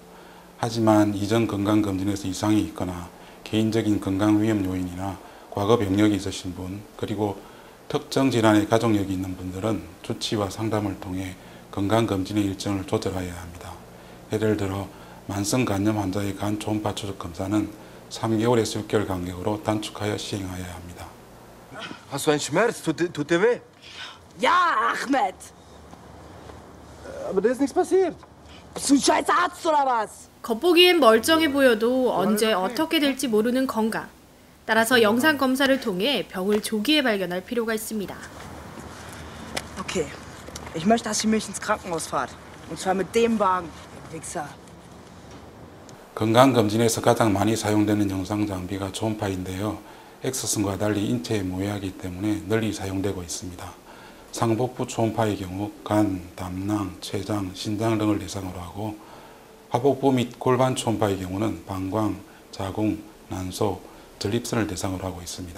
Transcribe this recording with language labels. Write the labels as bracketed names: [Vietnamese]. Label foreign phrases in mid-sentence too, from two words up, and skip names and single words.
[Korean] 하지만 이전 건강검진에서 이상이 있거나 개인적인 건강 위험 요인이나 과거 병력이 있으신 분, 그리고 특정 질환의 가족력이 있는 분들은 주치와 상담을 통해 건강검진의 일정을 조절해야 합니다. 예를 들어 만성 간염 환자의 간 초음파 추적 검사는 3개월에서 6개월 간격으로 단축하여 시행하여야 합니다. [German] Hast du einen Schmerz? Tut dir weh? Ja, Ahmed! Aber da ist nichts passiert. Bist du ein scheiß Arzt oder was? [Korean] 겉보기엔 멀쩡해 보여도 언제 어떻게 될지 모르는 건강. 따라서 영상 검사를 통해 병을 조기에 발견할 필요가 있습니다. [German] Okay, ich möchte, dass ihr mich ins Krankenhaus fahrt. Und zwar mit dem Wagen, ihr Wichser. [Korean] 건강검진에서 가장 많이 사용되는 영상 장비가 초음파인데요. 엑스선과 달리 인체에 모여하기 때문에 널리 사용되고 있습니다. 상복부 초음파의 경우 간, 담낭, 췌장, 신장 등을 대상으로 하고 하복부 및 골반 초음파의 경우는 방광, 자궁, 난소, 전립선을 대상으로 하고 있습니다.